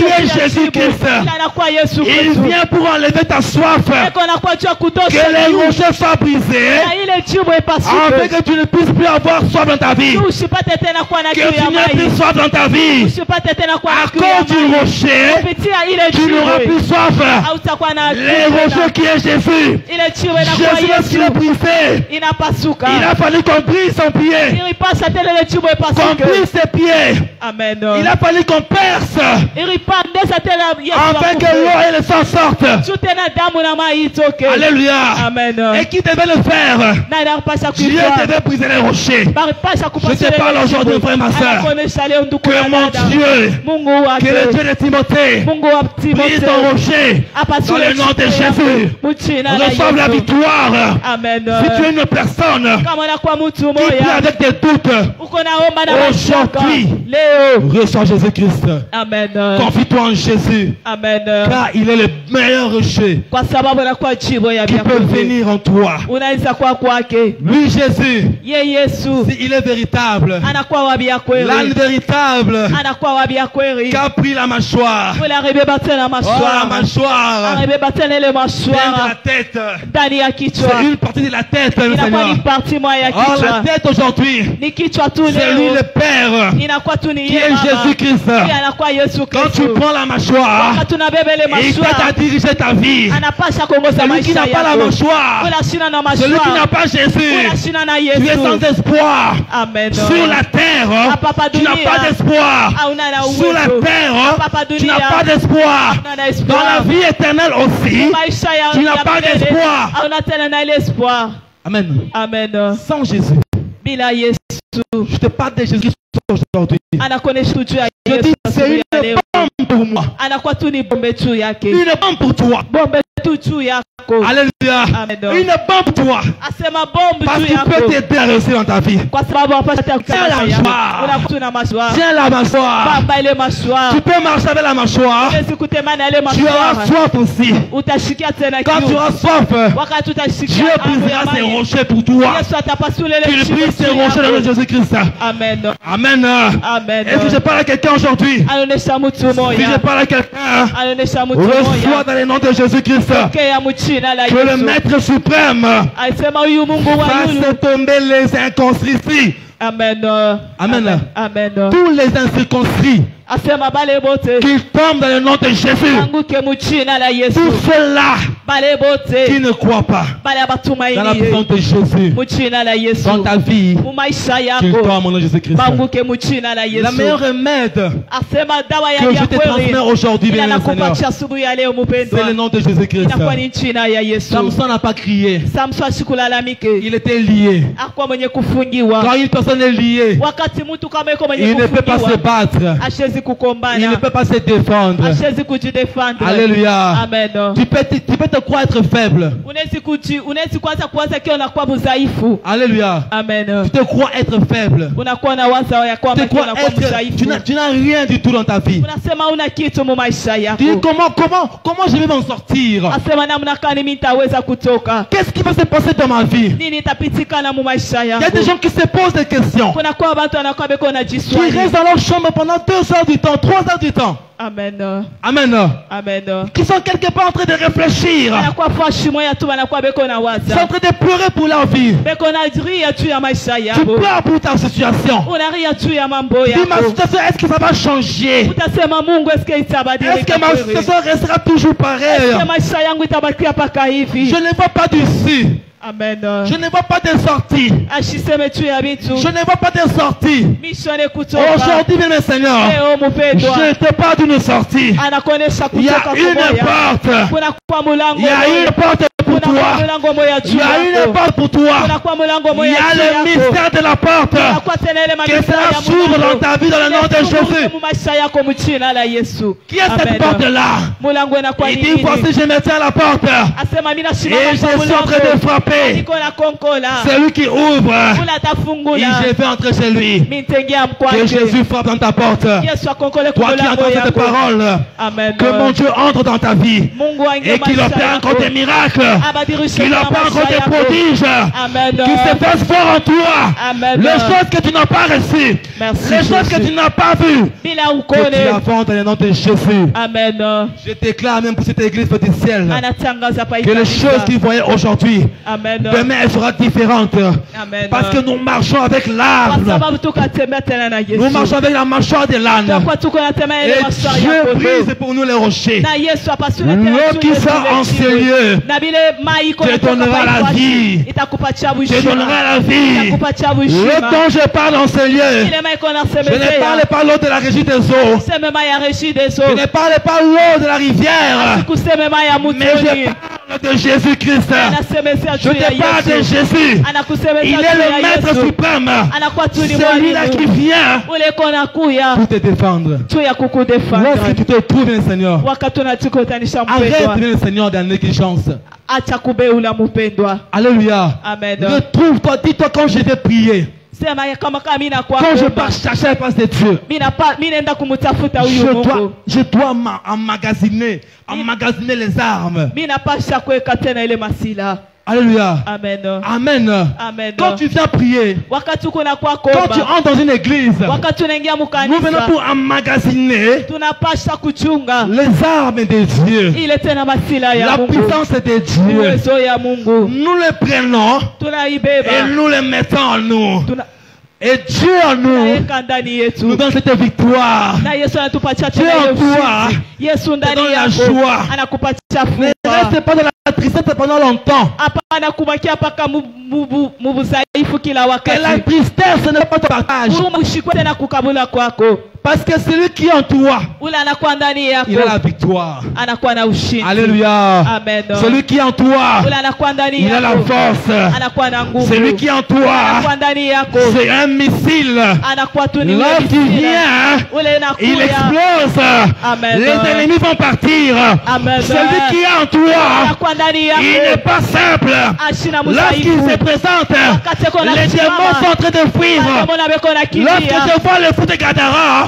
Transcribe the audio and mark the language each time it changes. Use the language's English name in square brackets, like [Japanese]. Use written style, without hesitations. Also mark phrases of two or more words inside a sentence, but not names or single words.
[French] Qui est Jésus-Christ. [Swahili] anakuwa Yesu [French] Il [Swahili] Kristo. [French] vient pour enlever ta soif. [Swahili] Eko anakuwa juu ya kutosha [French] Que les [Swahili] kiu. [French] rochers soient brisés. [Swahili] Na ile jiwe [French] Afin [Swahili] ipasuke. [French] que tu ne puisses plus avoir soif dans ta vie. [Swahili] Usipate tena kuwa na [French] Que [Swahili] kiu [French] tu [Swahili] ya [French] n'aies [Swahili] mai. [French] plus soif dans ta vie. [Swahili] Usipate tena kuwa [French] À [Swahili] na kiu ya [French] cause du [Swahili] mai. [French] rocher, [Swahili] Kupitia ile [French] tu n'auras [Swahili] jiwe. [French] plus soif. [Swahili] Hautakuwa na kiu [French] Les [Swahili] tena. [French] rochers qui est Jésus. [Swahili] Ile jiwe inakuwa [French] Jésus, lorsqu'il est [Swahili] Yesu. [French] brisé, [Swahili] Inapasuka. [French] il a fallu qu'on brise son pied. [Swahili] Ilipasa tena ile jiwe [French] Qu'on [Swahili] ipasuke. [French] brise ses pieds. Amen. Il a fallu qu'on perce. [Swahili] Ilipandesa tena Yesu. [French] Afin que [Swahili] akufe. [French] l'eau et le sang sortent. [Swahili] Juu tena damu na mai itoke. Alléluia. Amen. [French] Et qui devait le faire? [Swahili] Na inapasa [French] Dieu [Swahili] kuifanya. [French] devait briser les rochers. [Swahili] Baripasha kupasha [French] Je te parle [Swahili] ile [French] aujourd'hui, [Swahili] jiwe. [French] frère, ma sœur. [Swahili] Anakuonesha leo ndugu [French] Que [Swahili] na [French] mon [Swahili] dada. [French] Dieu, [Swahili] Mungu [French] que le [Swahili] wake. [French] Dieu de Timothée, [Swahili] Mungu wa [French] brise [Swahili] Timotheo. [French] ton rocher. [Swahili] Apasule [French] Dans le nom de [Swahili] jiwe [French] Jésus. [Swahili] yako. Mujina la [French] Reçoive la [Swahili] Yesu. [French] victoire. Amen. Si tu es une personne [Swahili] Kama unakuwa mtu [French] qui prie [Swahili] moya. [French] avec des doutes, [Swahili] Uko naomba na mashaka. [French] aujourd'hui, [Swahili] Leo. [French] reçois Jésus-Christ. Amen. Confie-toi en Jésus. Amen. Car il est le meilleur rocher [Swahili] Kwa sababu anakuwa jiwe ya [French] qui peut [Swahili] vyakula. [French] venir en toi. [Swahili] Unaweza kuwa kwake. [French] Lui, Jésus, [Swahili] Ye Yesu. [French] il est véritable. [Swahili] Anakuwa wabia [French] L'âne [Swahili] kweli. [French] véritable [Swahili] Anakuwa wabia kweli. [French] qui a pris la mâchoire. [Swahili] Ule aribeba tena [French] Oh, la [Swahili] mashwara. [French] mâchoire [Swahili] Aribeba tena ile [French] vient de la [Swahili] mashwara. [French] tête. [Swahili] Ndani ya kichwa. [French] C'est une partie de la tête, le [Swahili] Inakuwa [French] Seigneur. [Swahili] ni parti moja ya [French] Oh, la [Swahili] kichwa. [French] tête aujourd'hui, [Swahili] Ni kichwa tu [French] c'est lui [Swahili] leo. [French] le Père [Swahili] Inakuwa tu ni [French] qui [Swahili] yeye [French] est [Swahili] mama. [French] Jésus-Christ. [Swahili] Yeye anakuwa Yesu [French] Quand tu [Swahili] Kristo. [French] prends la mâchoire, [Swahili] Wakati unabeba ile [French] il t'aide à [Swahili] mashwara. [French] diriger ta vie. [Swahili] Anapasha kuongoza [French] Celui qui [Swahili] maisha [French] n'a pas la [Swahili] yako. [French] mâchoire, [Swahili] Ula shina na [French] celui qui n'a [Swahili] mashwara. [French] pas Jésus, [Swahili] Ula shina na [French] tu es sans [Swahili] Yesu. [French] espoir. Amen. Sur la terre, [Swahili] Hapa [French] tu n'as [Swahili] dunia. [French] pas d'espoir. [Swahili] Hauna na [French] Sur la [Swahili] uwezo. [French] terre, [Swahili] Hapa [French] tu [Swahili] dunia. [French] n'as pas d'espoir. [Swahili] Hauna na [French] Dans la [Swahili] espoir. [French] vie éternelle aussi, [Swahili] Maisha ya [French] tu n'as [Swahili] ya [French] pas [Swahili] milele. [French] d'espoir. [Swahili] Hauna tena na ile espoir. Amen. Amen. [French] Sans Jésus, [Swahili] Bila Yesu. [French] je te parle de Jésus aujourd'hui. [Swahili] Anakuonesha tu juu ya [French] Je [Swahili] Yesu [French] dis, c'est [Swahili] asubuhi ya [French] une [Swahili] leo. [French] bombe pour moi. [Swahili] Anakuwa tu ni bombe tu yake. [French] Une bombe pour toi. [Swahili] Bombe tu juu yako. Alléluia. Amen. [French] Une bombe pour toi. [Swahili] Asema bombe [French] Parce [Swahili] juu [French] qu'il peut [Swahili] yako. [French] t'aider à réussir dans ta vie. [Swahili] Kwa sababu hapasha [French] Tiens la [Swahili] kufanya mashwara. unakuwa na mashwara. [French] Tiens la mâchoire. [Swahili] Baba ile mashwara. [French] Tu peux marcher avec la mâchoire. [Swahili] Yesu kutemana ile [French] Tu auras [Swahili] mashwara. [French] soif aussi. [Swahili] Utashikia tena [French] Quand tu [Swahili] kiu. [French] auras soif, [Swahili] Wakati [French] Dieu [Swahili] utashikia hamu ya [French] brisera ses [Swahili] maji. [French] rochers pour toi. [Swahili] Yesu atapasula ile [French] Qu'il [Swahili] shimo [French] brise ses [Swahili] juu [French] rochers dans le nom de [Swahili] yako. [French] Jésus-Christ. Amen. Amen. Amen. Est-ce que je parle à quelqu'un aujourd'hui? [Swahili] Anaonesha mtu [French] Si je [Swahili] moja. [French] parle à quelqu'un, [Swahili] Anaonesha mtu [French] reçois [Swahili] moja. [French] dans le nom de Jésus-Christ [Swahili] Pokea mchina la [French] que le [Swahili] Yesu. [French] Maître suprême [Swahili] Alisema huyu Mungu wa [French] fasse [Swahili] yulu. [French] tomber les incirconcis. Amen. Amen. Amen. Tous les incirconcis [Swahili] Asema bale bote. [French] qui tombent dans le nom de Jésus. [Swahili] Anguke mchina la Yesu. [French] Tous ceux-là [Swahili] Bale [French] qui [Swahili] bote. [French] ne croient pas [Swahili] Bale [French] dans la [Swahili] abatumaini. [French] présence de Jésus [Swahili] Mchina la Yesu. [French] dans ta vie, [Swahili] Mu maisha [French] qu'il [Swahili] yako. [French] tombe au nom de Jésus-Christ. [Swahili] Banguke mchina la Yesu. [French] La meilleure remède [Swahili] Asema dawa ya [French] que je te transmets [Swahili] kweli. [French] aujourd'hui, bien [Swahili] Ila [French] le Seigneur, [Swahili] nakupatia asubuhi ya leo mpendwa. [French] c'est le nom de Jésus-Christ. [Swahili] Inakuwa ni china ya Yesu. [French] Samson n'a pas crié. [Swahili] Samson ashikulalamike. [French] Il était lié. [Swahili] Akuwa mwenye kufungiwa. [French] Quand une personne est liée, [Swahili] Wakati mtu kama yuko mwenye [French] il ne peut pas se [Swahili] kufungiwa, [French] battre. [Swahili] ashezi [French] Il ne [Swahili] kukombana, [French] peut pas se défendre. [Swahili] ashezi kujidefendre. Alléluia. Amen. [French] Tu peux te te crois être faible. [Swahili] Unaweza kuanza kuwaza kile unakuwa mdhaifu. Alléluia. Amen. [French] Tu te crois être faible. [Swahili] Unakuwa na waza ya kwamba [French] Tu te crois [Swahili] unakuwa [French] être, [Swahili] mdhaifu. [French] tu n'as rien du tout dans ta vie. [Swahili] Unasema una kitu mu maisha [French] Tu [Swahili] yako. [French] dis comment je vais m'en sortir? [Swahili] Asema namna gani mimi nitaweza kutoka? [French] Qu'est-ce qui va se passer dans ma vie? [Swahili] Nini itapitikana mu maisha [French] Il y a [Swahili] yako? [French] des gens qui se posent des questions. [Swahili] Kuna kwa watu wanakuwa beko na [French] Qui [Swahili] jiswali. [French] restent dans leur chambre pendant 2 heures du temps, 3 heures du temps. Amen. Amen. Amen. Qui sont quelque part en train de réfléchir. [Swahili] Wanakuwa fashi moya tu wanakuwa beko na [French] Ils sont [Swahili] waza. [French] en train de pleurer pour leur vie. [Swahili] Beko na ria tu ya maisha [French] Tu [Swahili] yako. [French] pleures pour ta situation. [Swahili] Unaria tu ya mambo [French] Dis ma [Swahili] yako. [French] situation, est-ce que ça va changer? [Swahili] Utasema Mungu eske itabadilika? [French] Est-ce que ma situation restera toujours pareille? [Swahili] Eske maisha yangu itabakia paka hivi? [French] Je ne vois pas d'issue. Amen. Je ne vois pas de sortie. [Swahili] Ashiseme tu ya bitu. [French] Je ne vois pas de sortie. [Swahili] Mishone kutoka. [French] Aujourd'hui, bien mes seigneurs, [Swahili] Leo mpendwa. [French] je te parle d'une sortie. [Swahili] Anakuonesha [French] Il y a [Swahili] kutoka [French] une [Swahili] kumoya. [French] porte. [Swahili] Kuna kwa mulango. [French] Il y a une porte pour [Swahili] Kuna [French] toi. [Swahili] mulango moya [French] Il [Swahili] juu [French] y a une [Swahili] yako. [French] porte pour toi. [Swahili] Kuna kwa mulango [French] Il [Swahili] moya [French] y a [Swahili] juu [French] le [Swahili] yako. [French] mystère de la porte [Swahili] Kuna kwa tena ile [French] que [Swahili] mabishara [French] cela [Swahili] ya [French] s'ouvre [Swahili] mulango. [French] dans ta vie dans le nom de Jésus. [Swahili] Mu maisha yako mu jina la Yesu. [French] Qui est cette porte-là? [Swahili] Mulango inakuwa [French] Il [Swahili] ni [French] dit, [Swahili] nini? [French] voici, je me tiens à la porte. [Swahili] Asema mimi [French] Et [Swahili] nasimama [French] je [Swahili] kwa [French] suis en train de [Swahili] mulango. [French] frapper. [Swahili] Niko na konkola. [French] Celui qui ouvre, [Swahili] Ula [French] et [Swahili] tafungula. [French] je vais entrer chez lui. [Swahili] Mimi nitengia [French] Que [Swahili] mkwake. [French] Jésus frappe dans ta porte. [Swahili] Yesu akonkole kwa [French] Toi qui [Swahili] mulango [French] entends cette [Swahili] yako. [French] parole, Amen. que mon Dieu entre dans ta vie [Swahili] Mungu aingie [French] et qu'il [Swahili] maisha [French] opère [Swahili] yako. [French] encore des miracles, [Swahili] Abadilishe [French] qu'il [Swahili] na [French] opère encore [Swahili] maisha [French] des [Swahili] yako. [French] prodiges, Amen. qu'il se fasse voir en toi Amen. les choses que tu n'as pas reçues, Merci, les choses que Jésus. tu n'as pas vues, [Swahili] Bila [French] que tu [Swahili] ukone. [French] as fait dans le nom de Jésus. Amen. Je déclare même pour cette église du ciel [Swahili] Anatangaza pa [French] que les choses qu'ils voyaient aujourd'hui, Amen. demain elles seront différentes. Amen. Parce que nous marchons avec [Swahili] Kwa [French] l'arbre, [Swahili] sababu tukatembea tena na Yesu. [French] nous marchons avec la mâchoire de l'âne. [Swahili] Kwa tuko natembea ile [French] Et [Swahili] mashari [French] Dieu [Swahili] yako. [French] brise pour nous les rochers. [Swahili] Na Yesu apasule tena [French] L'eau [Swahili] juu [French] qui [Swahili] yetu [French] sort en [Swahili] yetu. [French] ce lieu [Swahili] Na bile mai iko [French] te [Swahili] natoka [French] donnera [Swahili] pa [French] la [Swahili] ikwati. [French] vie. [Swahili] Itakupatia [French] te [Swahili] bushima. [French] donnera la vie. [Swahili] Itakupatia [French] Le [Swahili] bushima. [French] dont je parle en ce lieu, [Swahili] Ile mai iko [French] je ne [Swahili] nasemezea. [French] parle pas l'eau de la régie des eaux, [Swahili] Sema mai ya reshi [French] je [Swahili] deso. [French] ne parle pas l'eau de la rivière, [Swahili] Kuseme mai ya [French] mais [Swahili] mutoni. [French] je parle de Jésus-Christ. [Swahili] Anasemezea [French] Je [Swahili] juu ya [French] te parle de [Swahili] Yesu. [French] Jésus. [Swahili] Anakusemezea [French] Il [Swahili] juu [French] est le [Swahili] ya [French] maître [Swahili] Yesu. [French] suprême, [Swahili] Anakuwa tu ni [French] celui-là qui [Swahili] mwalimu. [French] vient [Swahili] Ule kona kuya [French] pour te défendre. [Swahili] tu ya kukudefanda. [French] Lorsque tu te trouves, bien Seigneur, [Swahili] Wakati unatukutanisha [French] arrête, [Swahili] mpendwa, [French] bien Seigneur, dans la négligence. [Swahili] acha kubeula mpendwa. Alléluia. Amen. [French] Retrouve-toi, dis-toi quand je vais prier, [Swahili] Sema ya kama kama mimi nakuwa [French] quand je [Swahili] kuomba. [French] pars chercher la face de Dieu. [Swahili] Mimi naenda kumtafuta huyu Mungu. [French] Je dois emmagasiner les armes. [Swahili] Mimi napasha kuweka tena ile masila. Alléluia. Amen. Amen. Amen. [French] Quand tu viens prier, [Swahili] Wakati uko na kwa [French] quand tu [Swahili] kuomba, [French] entres dans une église, [Swahili] wakati unaingia [French] nous venons [Swahili] mkanisa, [French] pour emmagasiner [Swahili] tunapasha kuchunga [French] les armes de Dieu, [Swahili] ile tena masila ya [French] la [Swahili] Mungu. [French] puissance de Dieu. [Swahili] Uwezo ya Mungu. [French] Nous les prenons [Swahili] Tunaibeba. [French] et nous les mettons en nous. [Swahili] Tuna [French] Et Dieu en nous [Swahili] tunaweka ndani yetu. [French] nous donne cette victoire. [Swahili] Na Yesu anatupatia [French] Dieu [Swahili] tena [French] en [Swahili] hiyo [French] toi [Swahili] ushindi. Yesu ndani [French] donne la [Swahili] yako [French] joie. [Swahili] anakupatia [French] Ne [Swahili] furaha. [French] reste pas dans la tristesse pendant longtemps. [Swahili] Hapana kubakia paka mubuzaifu kila [French] Que la [Swahili] wakati. [French] tristesse n'est pas ton partage. [Swahili] Huruma ushikwe tena kukabula kwako. [French] Parce que celui qui est en toi, [Swahili] Ule anakuwa ndani yako. [French] il a la victoire. [Swahili] Anakuwa na ushindi. Alléluia. Amen. [French] Celui qui est en toi, [Swahili] Ule anakuwa ndani [French] il a la [Swahili] yako. [French] force. [Swahili] Anakuwa na nguvu. [French] Celui qui est en toi, [Swahili] Anakuwa ndani yako. [French] c'est un missile. [Swahili] Anakuwa tu ni [French] Lorsqu'il [Swahili] mwisila. [French] vient, [Swahili] Ule [French] il [Swahili] inakuya. [French] explose. Amen. Les ennemis vont partir. Amen. Celui qui est en toi, [Swahili] Anakuwa ndani [French] il n'est [Swahili] yako. [French] pas simple. [Swahili] Ashina [French] Lorsqu'il [Swahili] muzaifu. [French] se présente, [Swahili] Wakati ako na [French] les [Swahili] simama. [French] démons sont en train de fuir. [Swahili] Mademona beko na [French] Lorsque [Swahili] kimbia. [French] je vois le fou de Gadara,